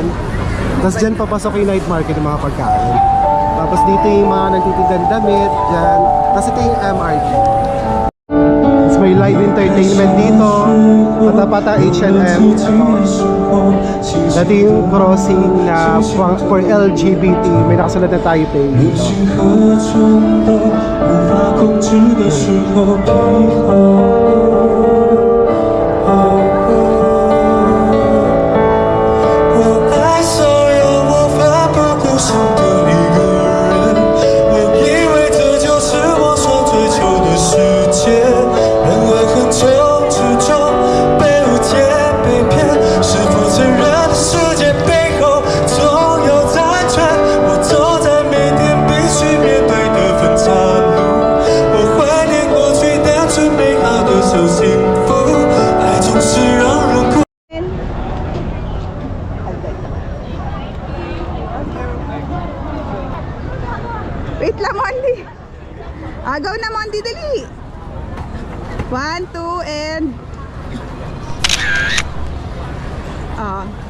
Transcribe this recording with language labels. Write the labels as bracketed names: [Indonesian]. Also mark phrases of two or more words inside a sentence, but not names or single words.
[Filipino] Tapos dyan papasok yung [English] night market [Filipino] ng mga pagkain. Tapos dito yung mga nagtitindan damit, dyan. Tapos ito yung MRT. Tapos may [English] live entertainment [Filipino] dito. Patapata H&M. Dati yung crossing na for LGBT. May nakasulat na Taipei dito. [Chinese] 何种都无法控制的时候，闭我爱所有我奋不顾身的一个人，我以为这就是我所追求的世界，然而很久之中被误解被骗，是否承认世界背后总有残缺？我走在每天必须面对的分岔路，我怀念过去单纯美好的小幸福，爱总是让人哭。 [Filipino] Wait lang, Mondi. Agaw na, Mondi, dali. 1, 2, and... Ah.